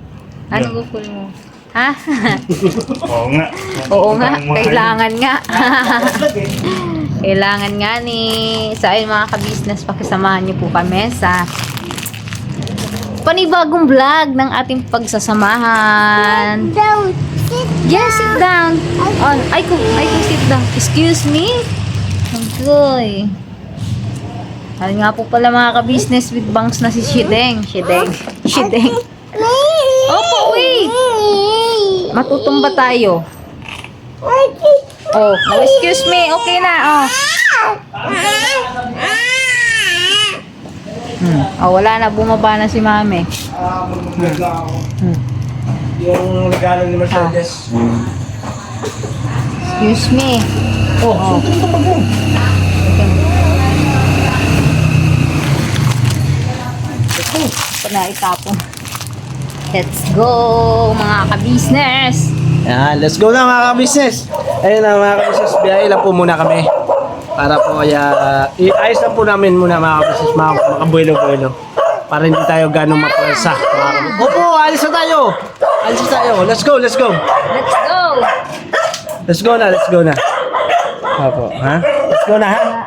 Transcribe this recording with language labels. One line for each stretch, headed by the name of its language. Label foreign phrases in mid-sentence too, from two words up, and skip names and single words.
Filipino: Ano gupul mo? Ha? Oo nga. Oo nga, kailangan nga. Kailangan nga ni sa ayun mga ka-business, pakisamahan niyo po kami sa panibagong vlog ng ating pagsasamahan.
English: Yes, sit down.
Filipino: Ay, kung
English: sit down. Excuse me? Okay.
Filipino: Ay nga po pala mga ka-business with bangs na si Shideng. Opo, wait. Matutumba tayo. Oh,
English: excuse me.
Filipino: Okay na, wala na. Bumaba na si mami. Yung regalo ni Mercedes.
English: Excuse me.
Filipino: Sunod ka pa mo. Ito na itapon.
English: Let's go,
Filipino: mga ka-business. Yan,
English: let's go
Filipino: na mga ka-business. Ayun na mga ka-business, biyahe lang po muna kami. Para po iayos lang po namin muna mga ka-business, makabuelo-buelo. Para hindi tayo ganong mapwersa. Opo, alis na tayo.
English: Let's go. Let's go. Let's go
Filipino: na. Opo, ha?
English: Let's go
Filipino: na, ha?